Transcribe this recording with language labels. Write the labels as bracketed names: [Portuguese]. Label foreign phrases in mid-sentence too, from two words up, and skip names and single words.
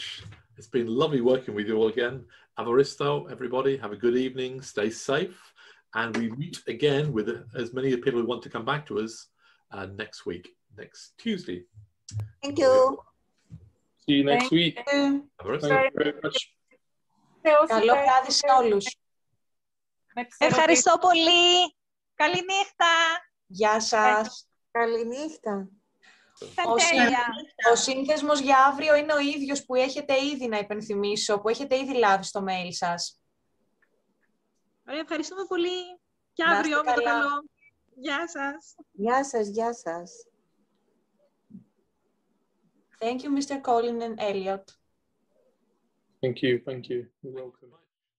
[English] It's been lovely working with you all again. Avaristo, everybody, have a good evening, stay safe, and we meet again with as many people who want to come back to us next week, next Tuesday. Thank you. See you next week. Avaristo. Thank you very much. [Greek] Καλό βράδυ σε όλους. Ευχαριστώ πολύ. Καληνύχτα. Γεια σας. Καληνύχτα. Ο σύνθεσμος για αύριο είναι ο ίδιος που έχετε ήδη, να υπενθυμίσω, που έχετε ήδη λάβει στο mail σας. Ωραία, ευχαριστούμε πολύ. Και αύριο με το καλό. Γεια σας. Γεια σας, γεια σας. [English] Thank you, Mr. Colin and Elliot. Thank you, thank you. You're welcome.